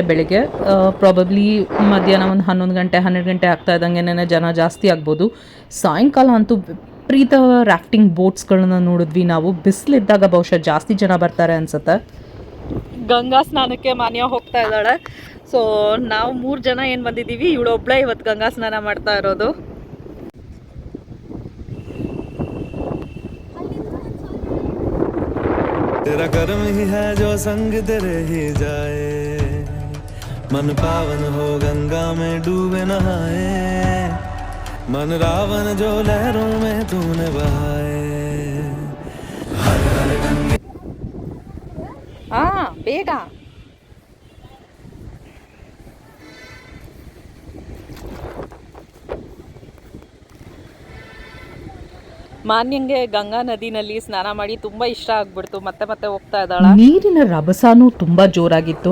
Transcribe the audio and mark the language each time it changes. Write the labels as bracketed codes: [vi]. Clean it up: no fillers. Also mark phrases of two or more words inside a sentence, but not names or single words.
[kn] ಬೆಳಗ್ಗೆ ಪ್ರಾಬಬ್ಲಿ ಮಧ್ಯಾಹ್ನ ಒಂದು 11 ಗಂಟೆ 12 ಗಂಟೆ ಆಗ್ತಾ ಇದ್ದಂಗೆ ಜನ ಜಾಸ್ತಿ ಆಗ್ಬೋದು. ಸಾಯಂಕಾಲ ಅಂತೂ ವಿಪರೀತ [en] rafting boats [kn] ನೋಡಿದ್ವಿ ನಾವು. ಬಿಸಿಲಿದ್ದಾಗ ಬಹುಶಃ ಜಾಸ್ತಿ ಜನ ಬರ್ತಾರೆ ಅನ್ಸುತ್ತೆ. ಗಂಗಾ ಸ್ನಾನಕ್ಕೆ ಮಾನ್ಯ ಹೋಗ್ತಾ ಇದ್ದಾಳೆ. ಸೊ ನಾವು 3 ಜನ ಏನು ಬಂದಿದ್ದೀವಿ, ಇವಳೊಬ್ಳೆ ಇವತ್ತು ಗಂಗಾ ಸ್ನಾನ ಮಾಡ್ತಾ ಇರೋದು. [hi] तेरा कर्म ही है जो संग तेरे ही जाए, मन पावन हो गंगा में डूबे नहाए, मन रावण जो लहरों में तूने बहाए. हर हर गंगे [kn] ಬೇಗ ಮಾನ್ಯಂಗೆ ಗಂಗಾ ನದಿನಲ್ಲಿ ಸ್ನಾನ ಮಾಡಿ ತುಂಬಾ ಇಷ್ಟ ಆಗ್ಬಿಡ್ತು. ಮತ್ತೆ ಮತ್ತೆ ಹೋಗ್ತಾ ಇದ್ದಾಳೆ. ನೀರಿನ ರಭಸನೂ ತುಂಬಾ ಜೋರಾಗಿತ್ತು.